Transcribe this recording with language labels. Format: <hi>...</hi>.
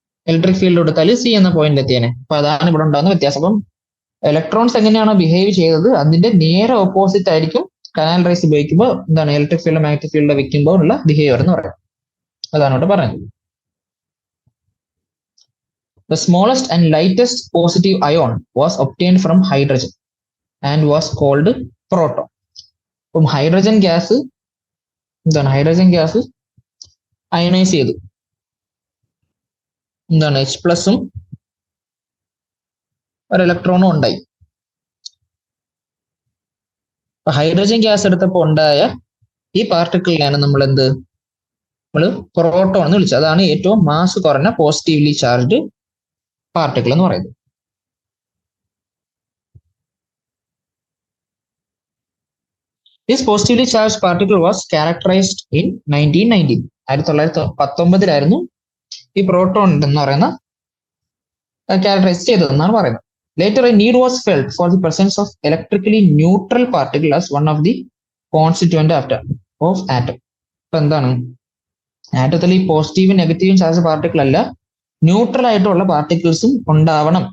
<ml>Electric field കൊടുത്താൽ C എന്ന പോയിന്റിൽ എത്തിയേനെ. അപ്പൊ അതാണ് ഇവിടെ ഉണ്ടാകുന്ന വ്യത്യാസം. അപ്പം ഇലക്ട്രോൺസ് എങ്ങനെയാണോ ബിഹേവ് ചെയ്തത് അതിന്റെ നേരെ ഓപ്പോസിറ്റ് ആയിരിക്കും കനാൽ റേസ് ഉപയോഗിക്കുമ്പോൾ എന്താണ് ഇലക്ട്രിക് ഫീൽഡ് മാഗ്നറ്റിക് ഫീൽഡ് വെക്കുമ്പോൾ ഉള്ള ബിഹേവിയർ എന്ന് പറയുന്നത്. അതാണ് ഇവിടെ പറയുന്നത്.</ml> <en>The smallest and lightest positive ion was obtained from hydrogen and was called proton.</en> <ml>അപ്പം ഹൈഡ്രജൻ ഗ്യാസ് എന്താണ്, ഹൈഡ്രജൻ ഗ്യാസ് അയണൈസ് ചെയ്തു, എന്താണ് H പ്ലസും ഒരു ഇലക്ട്രോണും ഉണ്ടായി. ഹൈഡ്രജൻ ഗ്യാസ് എടുത്തപ്പോൾ ഉണ്ടായ ഈ പാർട്ടിക്കിളിനെയാണ് നമ്മൾ പ്രോട്ടോൺ എന്ന് വിളിച്ചത്. അതാണ് ഏറ്റവും മാസ് കുറഞ്ഞ പോസിറ്റീവ്ലി ചാർജ്ഡ് പാർട്ടിക്കിൾ എന്ന് പറയുന്നത്.</ml> <en>This positively charged particle was characterized in 1919.</en> <ml>1919 ഈ പ്രോട്ടോൺ എന്ന് പറയുന്ന ക്യാരക്ടറൈസ് ചെയ്തതെന്നാണ് പറയുന്നത്.</ml> <en>Later a need was felt for the presence of electrically neutral particle as one of the constituent of atom.</en> <ml>ഇപ്പൊ എന്താണ്, ആറ്റത്തിൽ ഈ പോസിറ്റീവും നെഗറ്റീവും ചാർജ് പാർട്ടിക്കിൾ അല്ല, ന്യൂട്രൽ ആയിട്ടുള്ള പാർട്ടിക്കിൾസും ഉണ്ടാവണം.</ml>